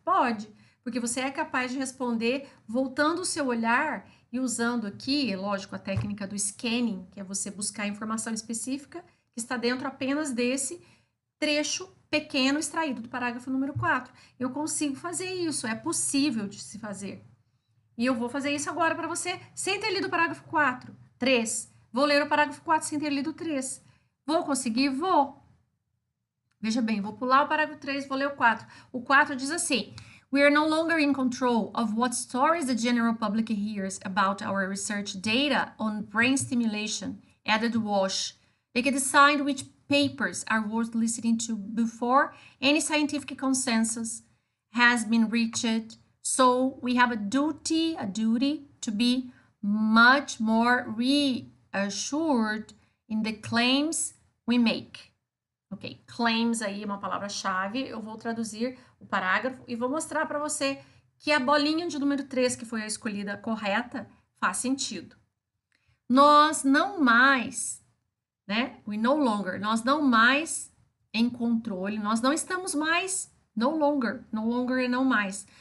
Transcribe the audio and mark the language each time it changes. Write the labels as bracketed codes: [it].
[pt] Pode, porque você é capaz de responder voltando o seu olhar e usando aqui, lógico, a técnica do scanning, que é você buscar informação específica que está dentro apenas desse trecho pequeno extraído do parágrafo número 4. Eu consigo fazer isso, é possível de se fazer. E eu vou fazer isso agora para você, sem ter lido o parágrafo 4. 3. Vou ler o parágrafo 4 sem ter lido o 3. Vou conseguir? Vou. Veja bem, vou pular o parágrafo 3, vou ler o 4. O 4 diz assim: [en] We are no longer in control of what stories the general public hears about our research data on brain stimulation, added Walsh. They can decide which papers are worth listening to before any scientific consensus has been reached. So we have a duty to be much more reassured in the claims we make. [pt] Ok, claims aí é uma palavra-chave, eu vou traduzir o parágrafo e vou mostrar para você que a bolinha de número 3, que foi a escolhida correta, faz sentido. Nós não mais, né? [en] We no longer, [pt] nós não mais em controle, nós não estamos mais, no longer é não mais.